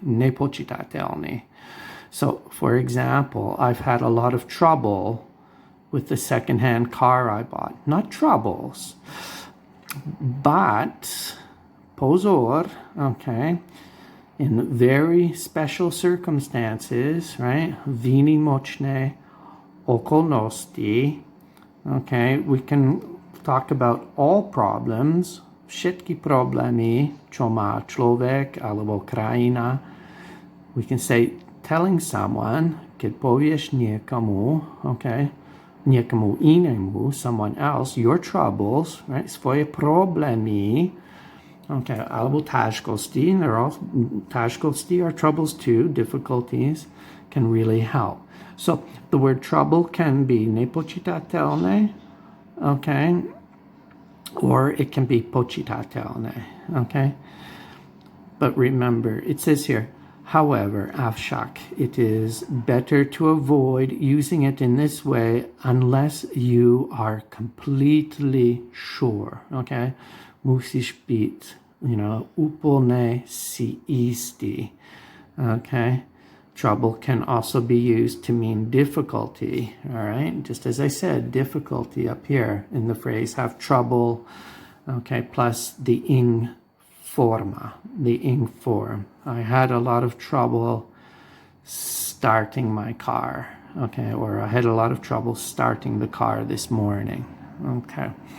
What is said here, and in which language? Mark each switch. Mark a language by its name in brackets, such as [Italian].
[Slovak] Nepočitatelný. [English] So, for example, I've had a lot of trouble with the secondhand car I bought. Not troubles, but [Slovak] pozor, [English] okay? In very special circumstances, right? [Slovak] Výnimočné okolnosti. [English] Okay, we can talk about all problems, [Slovak] všetky problémy, čo má človek alebo krajina. [English] We can say, telling someone, [Slovak] keď povieš niekomu, [English] okay, [Slovak] niekomu inému, [English] someone else, your troubles, right, [Slovak] svoje problémy, [English] okay, [Slovak] alebo ťažkosti, ťažkosti [English] are troubles too, difficulties, can really help. So the word trouble can be nepočitatelné, okay, or it can be počitatelné, okay. But remember, it says here, however, [Slovak] avšak, [English] it is better to avoid using it in this way unless you are completely sure, okay. [Slovak] Musíš byť, úplne si istý, okay. [English] Trouble can also be used to mean difficulty, all right? Just as I said, difficulty up here in the phrase, have trouble, okay, plus the ing forma, the ing form. I had a lot of trouble starting my car, okay, or I had a lot of trouble starting the car this morning, okay.